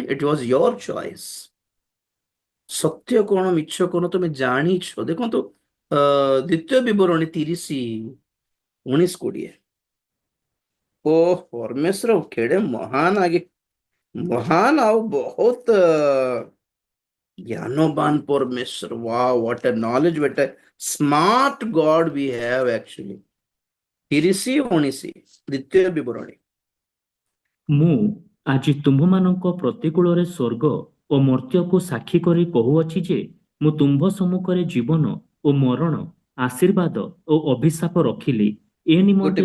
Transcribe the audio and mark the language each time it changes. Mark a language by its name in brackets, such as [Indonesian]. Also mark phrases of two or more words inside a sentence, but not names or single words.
[English] It was your choice. [Odia] ସତ୍ୟ କଣ ମିଛ କଣ ତୁମେ ଜାଣିଛ। ଦେଖନ୍ତୁ ଦ୍ୱିତୀୟ ବିବରଣୀ 30:19-20। ଓ ପରମେଶ୍ୱର କେଡ଼େ ମହାନ ଆଗେ, ମହାନ ଆଉ ବହୁତ ଜ୍ଞାନବାନ ପରମେଶ୍ୱର। [English] wow, what a knowledge, what a smart God we have actually। [Odia] 30:19 ଦ୍ୱିତୀୟ ବିବରଣୀ। ମୁଁ ଆଜି ତୁମ୍ଭମାନଙ୍କ ପ୍ରତିକୂଳରେ ସ୍ୱର୍ଗ ଓ ମର୍ତ୍ତ୍ୟକୁ ସାକ୍ଷୀ କରି କହୁଅଛି ଯେ ମୁଁ ତୁମ୍ଭ ସମ୍ମୁଖରେ ଜୀବନ ଓ ମରଣ, ଆଶୀର୍ବାଦ ଓ ଅଭିଶାପ ରଖିଲି। ଏ ଗୋଟେ ନିମନ୍ତେ